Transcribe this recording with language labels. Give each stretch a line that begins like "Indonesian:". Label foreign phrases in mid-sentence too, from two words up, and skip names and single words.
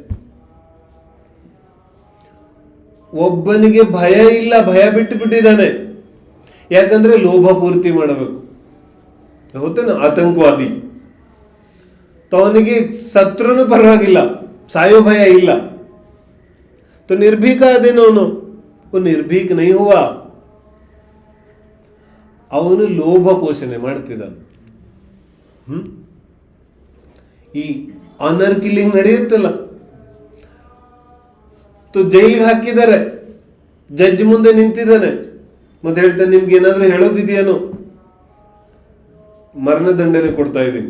Kannada: ಒಬ್ಬನಿಗೆ ಭಯ ಇಲ್ಲ, ಭಯ ಬಿಟ್ಟು ಬಿಟ್ಟಿದ್ದಾನೆ. ಯಾಕಂದ್ರೆ ಲೋಭ ಪೂರ್ತಿ ಮಾಡಬೇಕು. ಗೊತ್ತೇನ, ಆತಂಕವಾದಿ. ಅವನಿಗೆ ಸತ್ರುನು ಪರವಾಗಿಲ್ಲ, ಸಾಯೋ ಭಯ ಇಲ್ಲ.
Hindi: तो निर्भीक आदेनो वो निर्भीक नहीं हुआ,
Kannada: ಅವನು ಲೋಭ ಪೋಷಣೆ ಮಾಡ್ತಿದ್ದಾನೆ. ಈ
English: honor killing
Kannada: ನಡೆಯುತ್ತಲ್ಲ, ಜೈಲಿಗೆ ಹಾಕಿದ್ದಾರೆ, ಜಡ್ಜ್ ಮುಂದೆ ನಿಂತಿದ್ದಾನೆ, ಮತ್ತೆ ಹೇಳ್ತಾನೆ ನಿಮ್ಗೆ ಏನಾದ್ರೂ ಹೇಳೋದಿದೆಯೇನೋ, ಮರಣದಂಡನೆ ಕೊಡ್ತಾ ಇದ್ದೀನಿ.